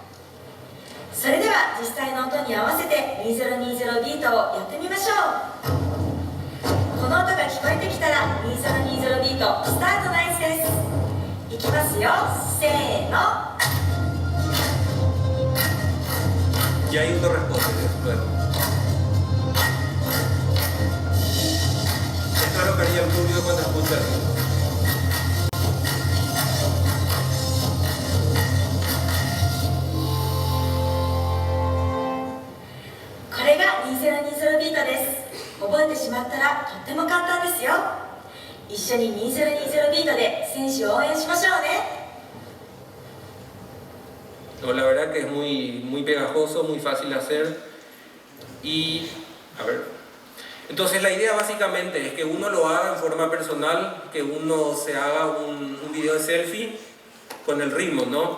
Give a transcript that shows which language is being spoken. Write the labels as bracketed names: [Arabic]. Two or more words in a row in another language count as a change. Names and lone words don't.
[Japanese] それでは実際の音に合わせて2020ビートをやってみましょう。スタートの合図です。いきますよ、せーの。 [Spanish] Y ahí uno responde luego. Esto es lo que haría el público cuando escucha el ritmo. [Japanese] これが2020ビートです。覚えてしまったらとっても簡単ですよ。一緒に2020ビートで選手を応援しましょうね。 [Spanish] No, la verdad que es muy pegajoso, muy fácil de hacer. Y, a ver. Entonces la idea básicamente es que uno lo haga en forma personal, que uno se haga un video de selfie con el ritmo, ¿no?